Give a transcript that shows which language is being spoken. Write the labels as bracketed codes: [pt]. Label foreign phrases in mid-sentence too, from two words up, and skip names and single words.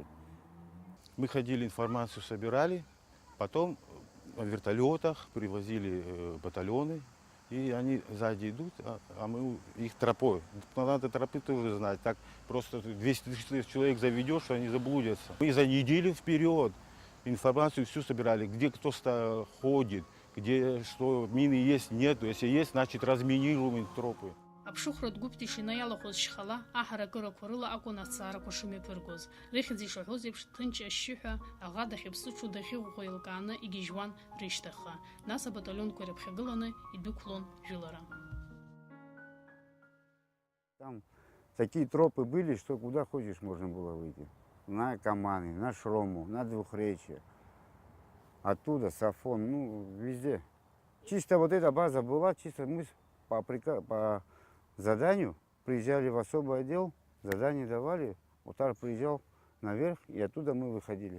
[ru] Мы ходили, информацию собирали, потом в вертолетах привозили батальоны, и они сзади идут, а мы их тропой. Надо тропы тоже знать, так просто 200 человек заведешь, они заблудятся. Мы за неделю вперед информацию всю собирали, где кто ходит, где что, мины есть, нет. Если есть, значит разминируем тропы. [ab] Аԥшыхәратә гәыԥ Тишина иалахәыз шьхала аҳаракырақәа рыла акәын аҭҵаарақәа шымҩаԥыргоз. Рыхьӡ ишаҳәоз еиԥш ҭынч ашьшьыҳәа аӷа дахьыԥсыҽу дахьыӷәӷәо еилкааны игьежьуан рышьҭахьҟа. Нас абаталионқәа ирыԥхьагыланы идәықәлон жәылара. [ru] Там такие тропы были, что куда хочешь можно было выйти. На Каманы, на Шрому, на Двухречье. Оттуда Сафон, ну, везде. Чисто вот эта база была, чисто мы по заданию приезжали в особый отдел, задание давали, Оҭар приезжал наверх, и оттуда мы выходили.